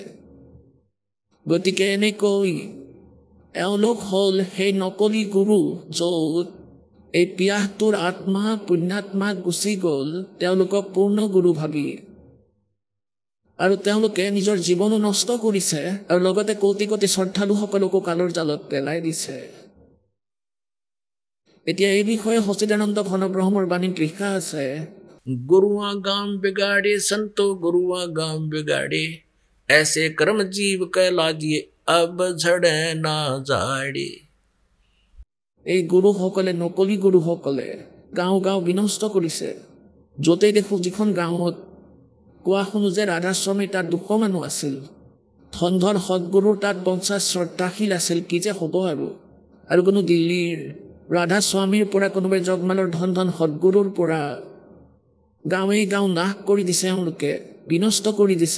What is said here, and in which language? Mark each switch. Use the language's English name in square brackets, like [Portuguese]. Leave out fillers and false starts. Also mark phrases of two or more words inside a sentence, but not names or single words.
[Assamese] গতিকে এনেকৈ এওঁলোক হ'ল সেই নকলি গুৰু, য'ত এই পিয়াহটোৰ আত্মা পুণ্যাত্মা গুচি গ'ল তেওঁলোকক পূৰ্ণ গুৰু ভাবি। আৰু তেওঁলোকে নিজৰ জীৱনো নষ্ট কৰিছে আৰু লগতে কোটি কোটি শ্ৰদ্ধালুসকলকো কালৰ জালত পেলাই দিছে। এতিয়া এই বিষয়ে সচিদানন্দ ঘনব্ৰহ্মৰ বাণীত লিখা আছে, [Hindi] गुरुआ गाम बिगाड़े संतो गुरुआ गाम बिगाड़े ऐसे कर्म जीव कहलाजिए अब झड़े ना झाड़े। [Assamese] এই গুৰুসকলে নকলি গুৰুসকলে গাঁও গাঁও বিনষ্ট কৰিছে। য'তেই দেখোঁ যিখন গাঁৱত কোৱা শুনো যে ৰাধাস্বামীৰ তাত 200 মানুহ আছিল, ধন ধন সদগুৰুৰ তাত 50 শ্ৰদ্ধাশীল আছিল, কি যে হ'ব আৰু কোনো দিল্লীৰ ৰাধাস্বামীৰ পৰা কোনোবাই জগমালৰ ধন ধন সদগুৰুৰ পৰা গাঁৱে গাঁও নাশ কৰি দিছে, এওঁলোকে বিনষ্ট কৰি দিছে।